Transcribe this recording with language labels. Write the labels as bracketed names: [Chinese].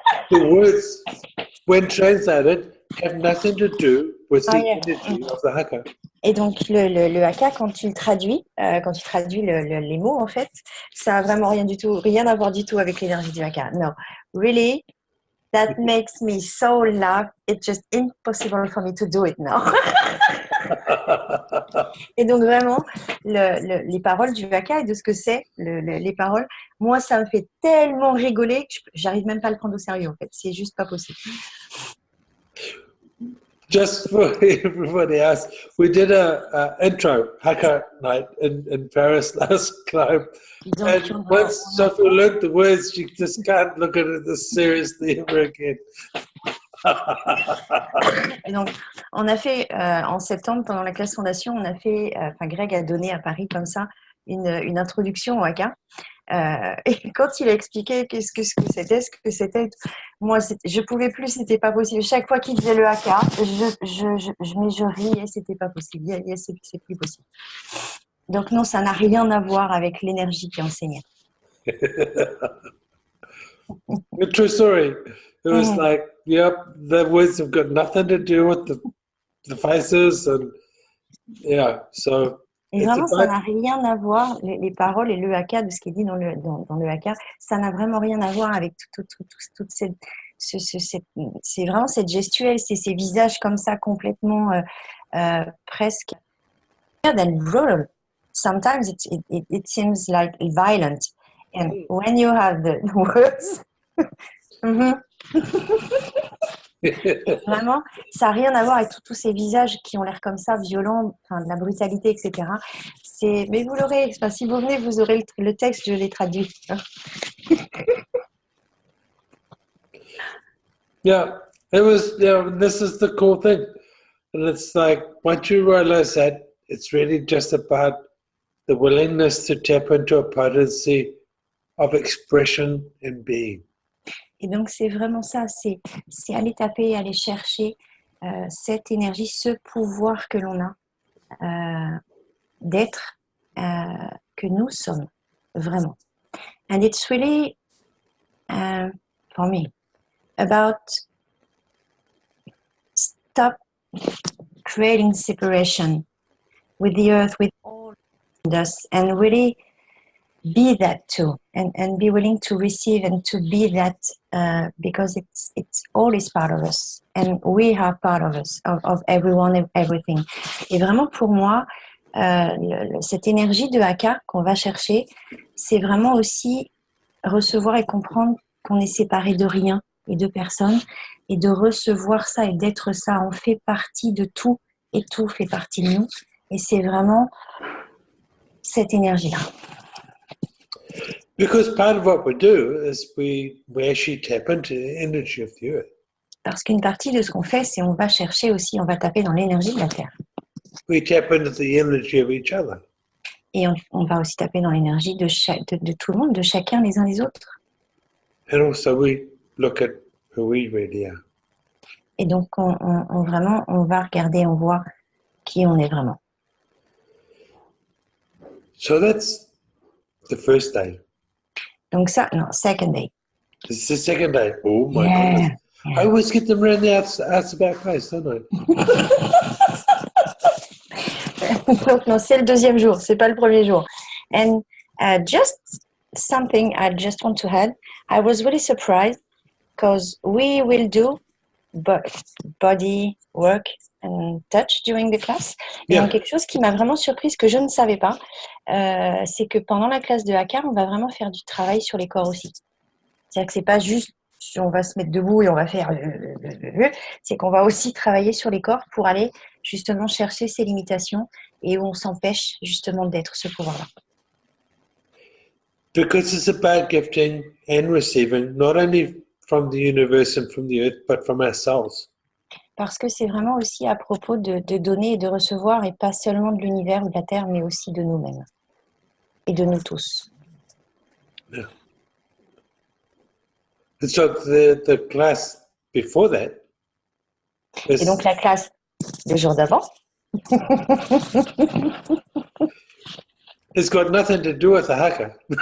[English] The words, when translated, have nothing to do with the yeah. energy of the Haka. [French] Et donc, le Haka, quand tu traduis les mots, en fait, ça n'a vraiment rien à voir du tout avec l'énergie du Haka. [English] No, really, that makes me so laugh. It's just impossible for me to do it now. [French] Et donc, vraiment, les paroles du Haka et de ce que c'est, les paroles, moi, ça me fait tellement rigoler que j'arrive même pas à le prendre au sérieux, en fait. C'est juste pas possible. [English] Just for everybody else, we did a intro Haka night in Paris last time. [French] Donc, [English] And once Sophie learned the words, she just can't look at it this seriously ever again. [French] Et donc, on a fait en septembre, pendant la classe fondation, on a fait, Greg a donné à Paris comme ça une introduction au Haka. Et quand il a expliqué ce que c'était, moi, je pouvais plus, c'était pas possible. Chaque fois qu'il disait le Haka, je riais, c'était pas possible. C'est plus possible. Donc non, ça n'a rien à voir avec l'énergie qui est enseignée. [English] A true story. It was like, yep, the words have got nothing to do with the faces, and yeah, so. [French] Et vraiment, ça n'a rien à voir, les paroles et le Haka, de ce qui est dit dans le Haka, ça n'a vraiment rien à voir avec toute cette, c'est vraiment cette gestuelle, c'est ces visages comme ça, complètement presque than brutal. [English] Sometimes it seems like violent. And when you have the words, [French] vraiment, ça n'a rien à voir avec tous ces visages qui ont l'air comme ça, violents, de la brutalité, etc. Mais vous l'aurez, si vous venez, vous aurez le texte, je l'ai traduit. [English] Yeah, this is the cool thing. And it's like, once you realize that, it's really just about the willingness to tap into a potency of expression and being. [French] Et donc, c'est vraiment ça, c'est aller taper, aller chercher cette énergie, ce pouvoir que l'on a d'être, que nous sommes, vraiment. [English] And it's really, for me, about stop creating separation with the earth, with all us, and really be that too, and be willing to receive and to be that, because it's all is part of us, and we are part of us, of everyone and everything. [French] Et vraiment pour moi, cette énergie de Haka qu'on va chercher, c'est vraiment aussi recevoir et comprendre qu'on est séparé de rien et de personne, et de recevoir ça et d'être ça. On fait partie de tout et tout fait partie de nous, et c'est vraiment cette énergie-là. [English] Because part of what we do is we actually tap into the energy of the earth. [French] Parce qu'une partie de ce qu'on fait, c'est on va chercher aussi, on va taper dans l'énergie de la Terre. [English] We tap into the energy of each other. [French] Et on va aussi taper dans l'énergie de tout le monde, de chacun les uns les autres. [English] And also we look at who we really are. [French] Et donc, vraiment, on va regarder, on voit qui on est vraiment. [English] So that's the first day. [French] Donc ça, non, second day. [English] This is the second day. Oh my goodness. Yeah. I always get them around the outs about face, don't I? [French] Donc non, c'est le deuxième jour, c'est pas le premier jour. [English] And just something I just want to add, I was really surprised because we will do body work and touch during the class. [French] Et donc quelque chose qui m'a vraiment surprise, que je ne savais pas, c'est que pendant la classe de Haka, on va vraiment faire du travail sur les corps aussi. C'est-à-dire que c'est pas juste on va se mettre debout et on va faire, c'est qu'on va aussi travailler sur les corps pour aller justement chercher ses limitations et où on s'empêche justement d'être ce pouvoir-là. [English] Because it's about gifting and receiving, not only from the universe and from the earth, but from ourselves. [French] Parce que c'est vraiment aussi à propos de donner et de recevoir, et pas seulement de l'univers ou de la Terre, mais aussi de nous-mêmes et de nous tous. [English] Yeah. And so the class before that [French] Et donc la classe le jour d'avant, [English] it's got nothing to do with the Haka.